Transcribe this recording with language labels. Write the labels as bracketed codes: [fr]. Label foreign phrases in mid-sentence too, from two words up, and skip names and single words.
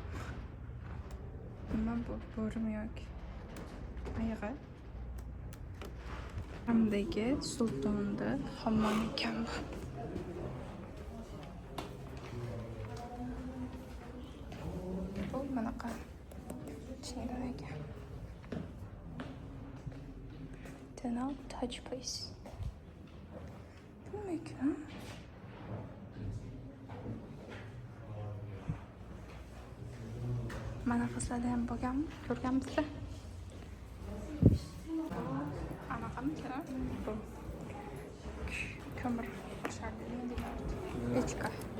[uz] Nima bu? Bo'rimi yoki? Ayiqi? Hamdagi sultonda hammom ekan bu. Bu bunaqa chindan ekan. [en] Do not touch please. [uz] Nima ekan? Mana qizlarda ham bo'lganmi? Ko'rganmisizlar? Anaqamikan? Bu. Ko'mir pechka.